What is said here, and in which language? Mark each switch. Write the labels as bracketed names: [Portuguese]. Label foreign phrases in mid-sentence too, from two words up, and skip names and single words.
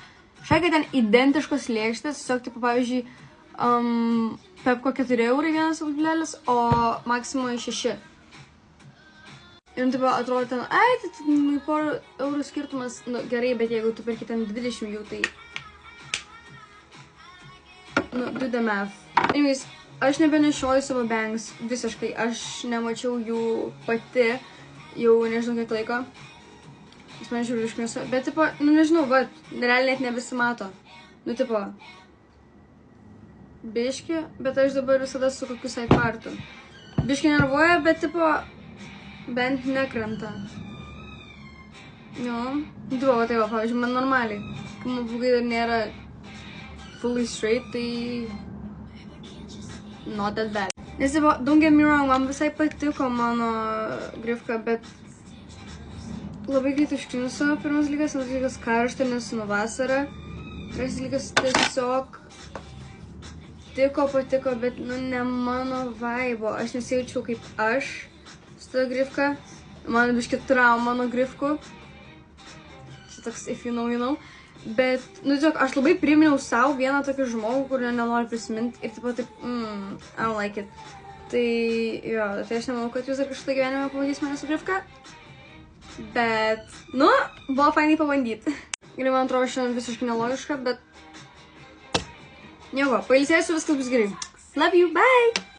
[Lithuanian] Šakai ten identiškos lėkštės, tiesiog, tipo, pavyzdžiui, Pepko 4 eurai vienas audulėlis, o Maximoje 6. Ir, tipo, atrodo ten, tai porų eurų skirtumas, nu, gerai, bet jeigu tu perki ten 20 jų, tai, nu, [English] do the math. Anyways, [Lithuanian] aš nebenešioju savo bangs visiškai, aš nemačiau jų pati jau nežinau kiek laiko. Jis man žiūri iškniuso, bet tipo, nu nežinau, va, realiai net nebesimato. Nu tipo, biški, bet aš dabar visada su kokiu sidepartu. Biški nervuoja, bet tipo, bent nekrenta. Jo, tipo, va tai va, pavyzdžiui, man normaliai. Kai man blogai dar nėra [English] fully straight, [Lithuanian] tai [English] not that bad. [Lithuanian] Nes, tipo, [English] don't get me wrong, [Lithuanian] man visai patiko mano grifka, bet labai greit užkniuso pirmas dalykas, antras dalykas karšta, nes nu vasara. Trečias dalykas tiesiog patiko, bet nu ne mano vaibo. Aš nesijaučiau kaip aš su ta grifka. Man biški trauma nuo grifkų. Čia toks [English] if you know, you know. [Lithuanian] Bet, nu tiesiog, aš labai priminiau savo vieną tokį žmogų, kurio nenoriu prisiminti ir tipo taip, [English] I don't like it. [Lithuanian] Tai, jo, tai aš nemanau, kad jūs dar kažką gyvenime pamatys mane su grifka. Bet, nu, buvo fainai pabandyti. Ir man atrodo, šiandien visiškai nelogiška, bet nieko, pailsėsiu, viskas bus gerai. [English] Love you, bye!